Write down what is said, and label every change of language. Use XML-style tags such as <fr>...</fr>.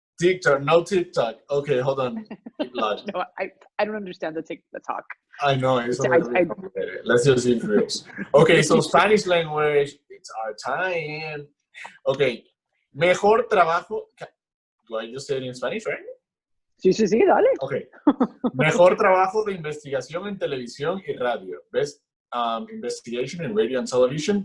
<en>TikTok, no TikTok. Okay, hold on. No, I don't understand the talk. I know, it's a little bit complicated. Let's just see first. Okay, so Spanish language, it's our time. Okay,</en> <es>mejor trabajo.</es> <en>Do I just say it in Spanish, right?</en> <es>Sí, dale.</es> <en>Okay.</en> <es>Mejor trabajo de investigación en televisión y radio.</es> <en>Best investigation in radio and television.</en>